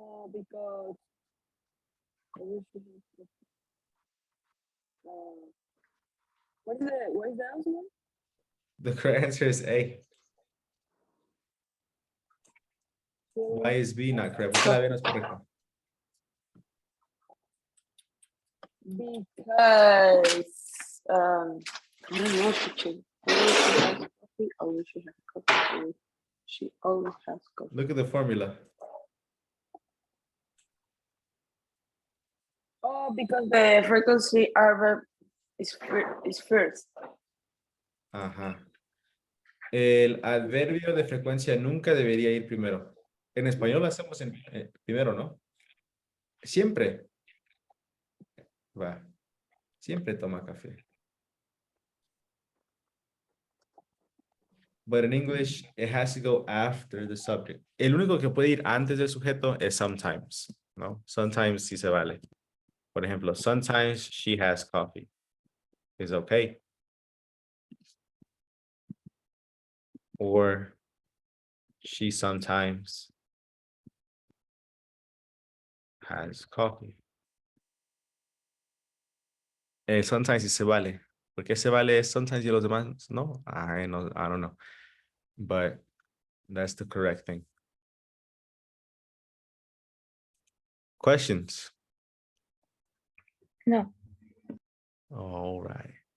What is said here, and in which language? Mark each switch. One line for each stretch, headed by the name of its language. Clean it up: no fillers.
English: Because I wish we had, what's the answer? The correct answer is A. Why is B not correct?
Spanish: ¿Por qué la B no es correcta?
English: Because I don't know, teacher. She always has coffee. She always has coffee. Look at the formula. Oh, because the frequency adverb is first. Ajá.
Spanish: El adverbio de frecuencia nunca debería ir primero. En español lo hacemos primero, ¿no? Siempre. Va. Siempre toma café.
English: But in English, it has to go after the subject.
Spanish: El único que puede ir antes del sujeto es sometimes, ¿no? Sometimes sí se vale. Por ejemplo,
English: sometimes she has coffee. It's okay. Or she sometimes has coffee.
Spanish: Sometimes sí se vale. ¿Por qué se vale sometimes y los demás no?
English: I don't know. But that's the correct thing. Questions? No. All right.